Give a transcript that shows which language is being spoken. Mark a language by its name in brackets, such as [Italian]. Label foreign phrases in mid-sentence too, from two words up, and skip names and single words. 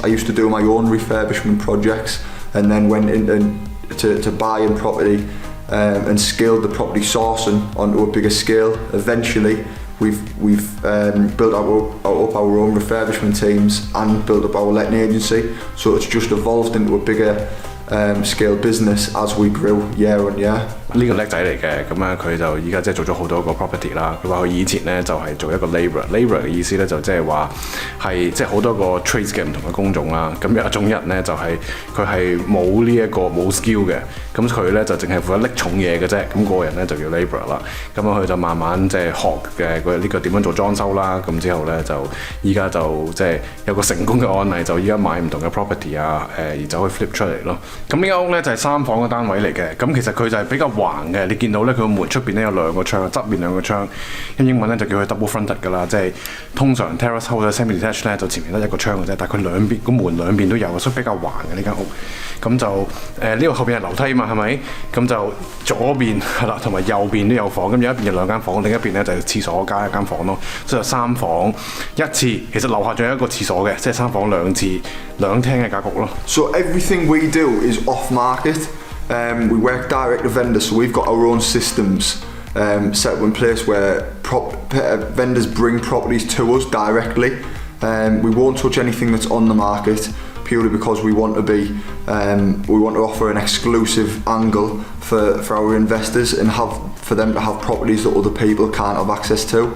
[English] I used to do my own refurbishment projects and then went into buying property and scaled the property sourcing onto a bigger scale. Eventually we've built up our own refurbishment teams and built up our letting agency, so it's just evolved into a bigger scale business as we grew year on year. [Cantonese] 呢個叻仔嚟嘅，咁啊佢就依家即係做咗好多個 property 啦。佢話佢以前咧就係做一個 labourer 嘅意思咧就即係話係即係好多個 trades 嘅唔同嘅工種啦。咁有一種人咧就係佢係冇呢一個冇 skill 嘅，咁佢咧就淨係負責拎重嘢嘅啫。咁嗰個人咧就叫 labourer 啦。咁啊佢就慢慢即係學嘅呢個點樣做裝修啦。咁之後咧就依家就即係有個成功嘅案例，就依家買唔同嘅 property 啊，而就可以 flip 出嚟咯。咁呢間屋咧就係3房嘅單位嚟嘅。咁其實佢就係比較橫嘅，你見到咧佢個門出邊咧有2個窗，側邊2個窗。咁英文咧就叫佢 [English] double fronted [Cantonese] 㗎啦，即係通常 [English] terrace house semi-detached [Cantonese] 咧就前面得1個窗嘅啫，但係佢兩邊個門兩邊都有，所以比較橫嘅呢間屋。咁就呢個後邊係樓梯嘛，係咪？咁就左邊係啦，同埋右邊都有房。咁有一邊有2間房，另一邊咧就係廁所加1間房咯，所以就3房1廁。其實樓下仲有一個廁所嘅，即係3房2廁2廳嘅格局咯。 [English] So everything we do is off market. We work direct to vendors, so we've got our own systems set up in place where vendors bring properties to us directly. We won't touch anything that's on the market purely because we want to offer an exclusive angle for our investors and for them to have properties that other people can't have access to.